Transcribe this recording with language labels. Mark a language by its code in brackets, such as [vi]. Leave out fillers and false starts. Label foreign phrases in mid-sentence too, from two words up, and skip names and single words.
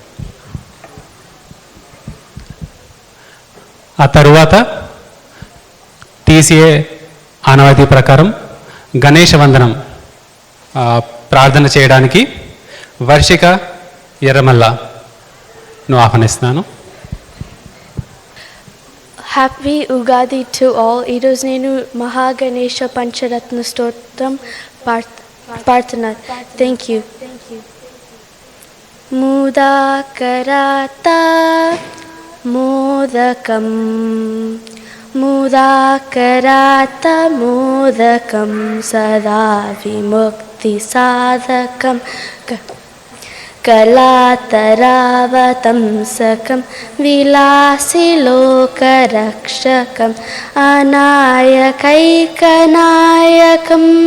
[te] ఆ తరువాత TCA ఆనవాయితీ ప్రకారం గణేష వందనం ప్రార్థన చేయడానికి వర్షిక ఎర్రమల్లను ఆహ్వానిస్తున్నాను. [en] Happy Ugadi to all. [te] ఈరోజు నేను మహాగణేష పంచరత్న స్తోత్రం పాడుతున్నాను. [en] Thank you. [sa] मुदाकराता मोदकं मुदाकराता मोदकं सदा विमुक्तिसाधकं कलातरावतंसकं विलासिलोकरक्षकम् अनायकैकनायकम्